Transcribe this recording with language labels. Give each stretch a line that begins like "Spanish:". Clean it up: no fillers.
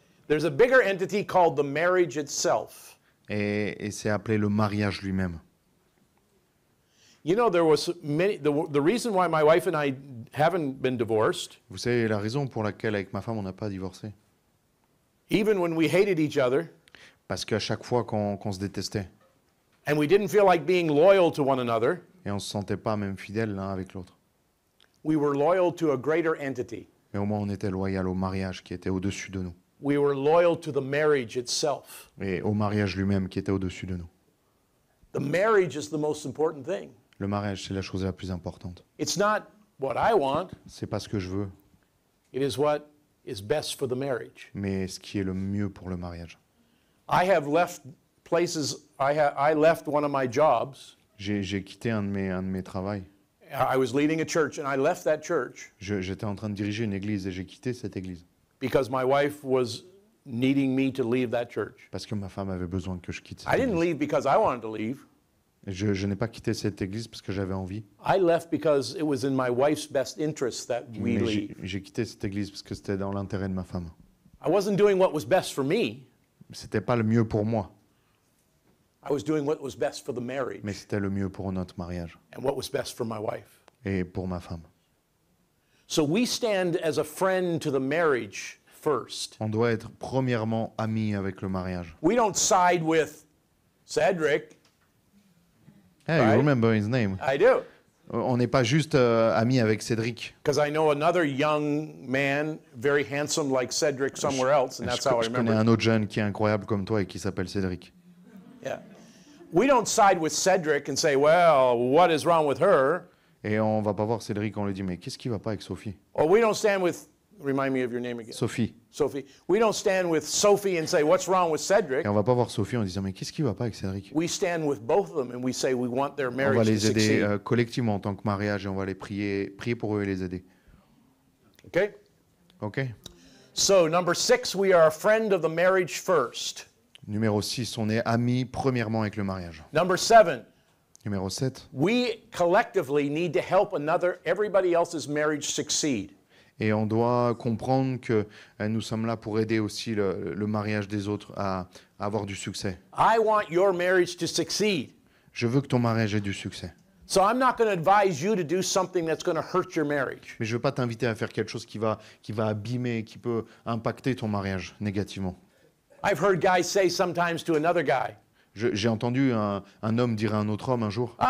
English: There's a bigger entity called the marriage itself.
French: Et c'est appelé le mariage lui-même.
English: You know, there was the reason why my wife and I haven't been divorced,
French: Vous savez la raison pour laquelle avec ma femme on n'a pas divorcé?
English: even when we hated each other
French: Parce qu'à chaque fois qu'on se détestait
English: and we didn't feel like being loyal to one another,
French: et on se sentait pas même fidèles l'un avec l'autre.
English: we were loyal to a greater entity.
French: Mais au moins on était loyal au mariage qui était au-dessus de nous.
English: We were loyal to the marriage itself.
French: Et au mariage lui-même qui était au-dessus de nous.
English: The marriage is the most important thing.
French: Le mariage, c'est la chose la plus importante.
English: It's not what I want,
French: C'est pas ce que je veux,
English: it is what is best for the marriage.
French: mais ce qui est le mieux pour le mariage.
English: I have left places, I left one of my jobs.
French: J'ai quitté un de mes travails.
English: I was leading a church and I left that church
French: J'étais en train de diriger une église et j'ai quitté cette église.
English: because my wife was needing me to leave that church.
French: Parce que ma femme avait besoin que je quitte
English: I
French: cette
English: didn't
French: église.
English: leave because I wanted to leave.
French: Et je n'ai pas quitté cette église parce que j'avais envie.
English: I left because it was in my wife's best interest that we
French: Mais
English: leave.
French: j'ai quitté cette église parce que c'était dans l'intérêt de ma femme.
English: I wasn't doing what was best for me.
French: C'était pas le mieux pour moi,
English: I was doing what was best for the marriage
French: mais c'était le mieux pour notre mariage
English: and what was best for my wife.
French: et pour ma femme.
English: So we stand as a friend to the marriage first.
French: On doit être premièrement amis avec le mariage.
English: We don't side with Cedric. Hey, Right. you remember his name? I do.
French: On n'est pas juste amis avec Cédric.
English: Because I know another young man, very handsome like Cedric, somewhere else, and that's how I
French: Je connais
English: remember.
French: un autre jeune qui est incroyable comme toi et qui s'appelle Cédric.
English: Yeah. We don't side with Cedric and say, well, what is wrong with her?
French: Et on va pas voir Cédric, on lui dit mais qu'est-ce qui va pas avec Sophie?
English: Or we don't stand with, remind me of your name again. Sophie. Sophie. We don't stand with Sophie and say, what's wrong with Cedric?
French: Et on va pas voir Sophie en disant mais qu'est-ce qui va pas avec Cédric?
English: We stand with both of them and we say we want their
French: On va
English: marriage to
French: les aider
English: succeed.
French: collectivement en tant que mariage et on va les prier pour eux et les aider.
English: Okay?
French: Ok?
English: So, number 6, we are a friend of the marriage first.
French: Numéro 6, on est amis premièrement avec le mariage.
English: Number 7,
French: Numéro 7,
English: we collectively need to help everybody else's marriage succeed.
French: et on doit comprendre que nous sommes là pour aider aussi le mariage des autres à avoir du succès.
English: I want your marriage to succeed.
French: Je veux que ton mariage ait du succès.
English: So I'm not going to advise you to do something that's going to hurt your marriage.
French: Mais je ne veux pas t'inviter à faire quelque chose qui va abîmer, qui peut impacter ton mariage négativement.
English: I've heard guys say sometimes to another guy,
French: J'ai entendu un homme dire à un autre homme un jour,